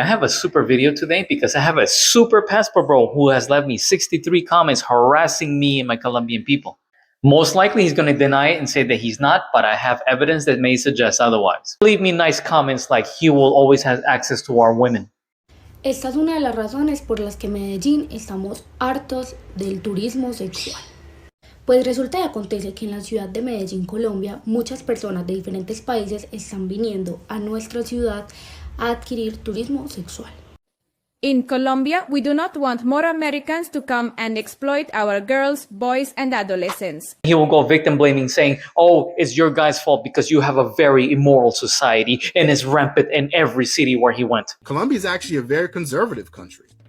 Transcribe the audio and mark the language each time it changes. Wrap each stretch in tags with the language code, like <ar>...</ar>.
<en>I have a super video today because I have a super passport bro who has left me 63 comments harassing me and my Colombian people. Most likely he's going to deny it and say that he's not, but I have evidence that may suggest otherwise. Leave me nice comments like he will always have access to our women.</en> <es>Esta es una de las razones por las que en Medellín estamos hartos del turismo sexual. Pues resulta y acontece que en la ciudad de Medellín, Colombia, muchas personas de diferentes países están viniendo a nuestra ciudad a adquirir turismo sexual.</es> <en>In Colombia, we do not want more Americans to come and exploit our girls, boys, and adolescents. He will go victim blaming, saying, oh, it's your guys' fault because you have a very immoral society and it's rampant in every city where he went. Colombia is actually a very conservative country.</en>